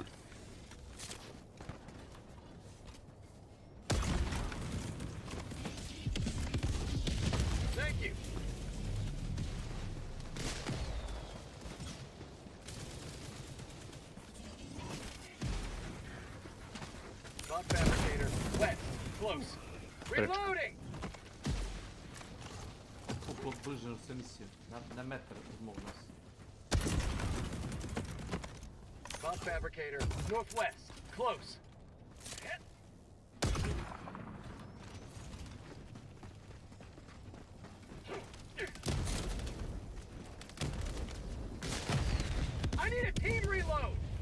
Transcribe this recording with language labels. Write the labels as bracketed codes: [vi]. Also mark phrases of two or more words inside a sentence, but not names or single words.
[en] Thank you. Bomb fabricator west. Close. Reloading. [sr] Bliže se misije. Na metar od mog nas. [en] Bomb fabricator northwest. Close. I need a team reload.